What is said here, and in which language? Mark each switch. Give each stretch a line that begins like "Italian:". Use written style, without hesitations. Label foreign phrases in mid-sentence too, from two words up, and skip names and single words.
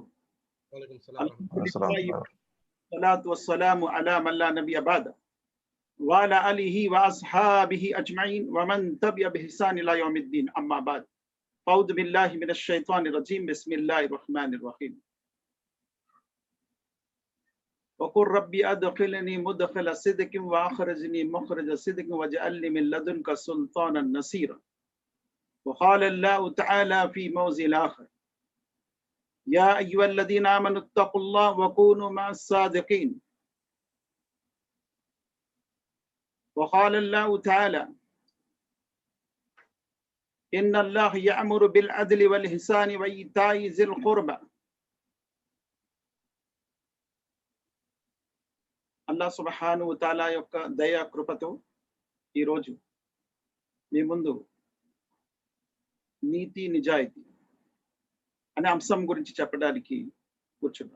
Arabic: وعليكم السلام. صلاة والسلام على من لا نبي بعده وعلى آله وأصحابه أجمعين ومن تبع بإحسان إلى يوم الدين. أما بعد. فأعوذ بالله من الشيطان الرجيم. بسم الله الرحمن الرحيم. وقل ربي أدخلني مدخل صدق وأخرجني مخرج صدق واجعلني من لدنك سلطانا نصيرا. وقال الله تعالى في موضع آخر يا أيها الذين آمنوا اتقوا الله وكونوا مع الصادقين. وقال الله تعالى إن الله يأمر بالعدل والإحسان وإيتاء ذي القربى. الله سبحانه وتعالى
Telugu: యొక్క దయా కృపతో ఈరోజు మీ ముందు నీతి నిజాయితీ అనే అంశం గురించి చెప్పడానికి కూర్చున్నాను.